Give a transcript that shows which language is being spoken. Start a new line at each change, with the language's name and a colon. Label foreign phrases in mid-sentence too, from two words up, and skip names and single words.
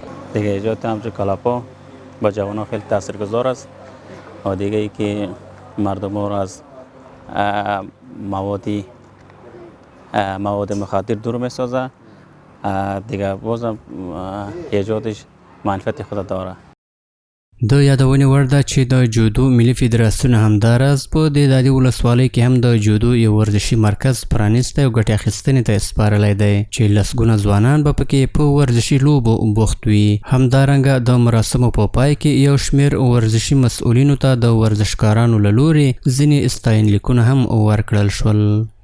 Persian: دیگه ایجاد همچون کلب‌ها با جوانان خیلی تاثیرگذار است و دیگه ای که مردم را از مواد مخدر دور میسازه. دیگه بازم ایجادش منفعت خود داره.
Pashto: د یادونې وړ ده چې د جودو ملي فدراسیون همداراز په دې دادي ولسوالۍ کې هم د جودو یو ورزشي مرکز پرانیستی او ګټې اخیستنې ته سپارلی دی چې لسګونه ځوانان به پکې په ورزشي لوبو بوخت وي. همدارنګه د مراسمو په پای کې یو شمېر ورزشي مسؤلینو ته د ورزشکارانو له لورې ځینې ستاینلیکونه هم ورکړل شول.